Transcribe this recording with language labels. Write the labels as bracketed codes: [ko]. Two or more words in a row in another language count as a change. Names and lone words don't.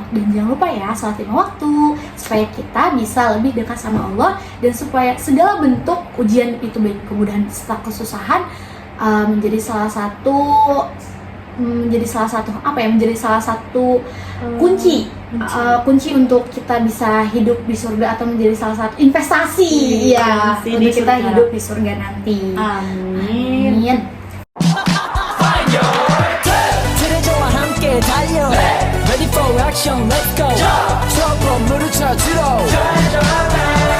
[id] Dan jangan lupa ya salat 5 waktu supaya kita bisa lebih dekat sama Allah dan supaya segala bentuk ujian itu baik kemudahan serta kesusahan menjadi salah satu kunci untuk kita bisa hidup di surga atau menjadi salah satu investasi untuk kita hidup di surga nanti. Amin. [ko] 트레저와 함께 달려 [en] Ready for action, let's go. [ko] 저 건물을 찾으러